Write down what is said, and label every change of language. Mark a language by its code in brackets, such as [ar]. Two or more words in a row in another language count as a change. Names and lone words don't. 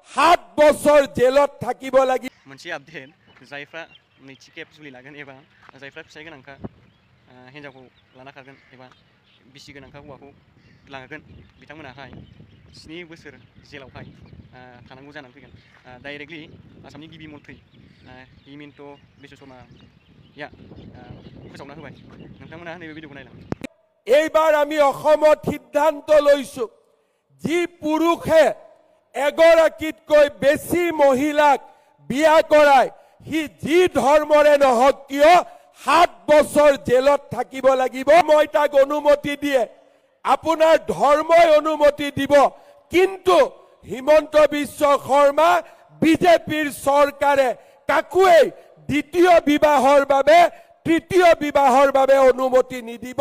[as] 7 বছৰ জেলত থাকিব লাগিব। [brx] मोनसे आपडेट जायफ्रा नैथि खेब जुलि लागोन एबा जायफ्रा फिसाय गोनांखा हिन्जावखौ लाना खारगोन एबा बिसि गोनांखा हौवाखौ लागोन बिथांमोनाहाय 7 बोसोर जेलावहाय थानांगौ जानानै फैगोन। डाइरेक्टलि आसामनि गिबि मन्थ्रि हिमन्त बिश्व शर्माया फोसावना होबाय। नोंथांमोना नैबे भिडिअखौ नायलां। [as] এইবাৰ আমি অসমত সিদ্ধান্ত লৈছো যি পুৰুষে এগৰাকীতকৈ বেছি মহিলাক বিয়া কৰায় সি যি ধৰ্মৰে নহওক কিয় 7 বছৰ জেলত থাকিব লাগিব। মই তাক অনুমতি দিয়ে আপোনাৰ ধৰ্মই অনুমতি দিব, কিন্তু হিমন্ত বিশ্ব শৰ্মা বিজেপিৰ চৰকাৰে কাকুৱেই দ্বিতীয় বিবাহৰ বাবে তৃতীয় বিবাহৰ বাবে অনুমতি নিদিব।